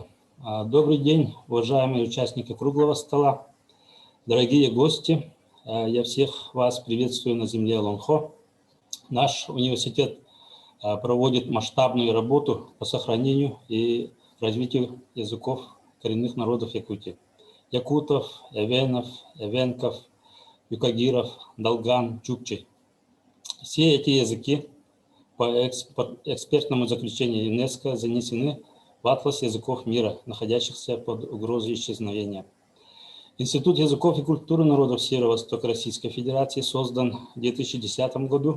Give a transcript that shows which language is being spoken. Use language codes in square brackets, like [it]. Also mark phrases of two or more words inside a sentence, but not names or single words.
[ru] Добрый день, уважаемые участники круглого стола, дорогие гости. Я всех вас приветствую на земле Лонхо. Наш университет проводит масштабную работу по сохранению и развитию языков коренных народов Якутии. Якутов, эвенов, эвенков, юкагиров, долган, чукчи. Все эти языки по экспертному заключению ЮНЕСКО занесены в атлас языков мира, находящихся под угрозой исчезновения. Институт языков и культуры народов Северо-Востока Российской Федерации создан в 2010 году.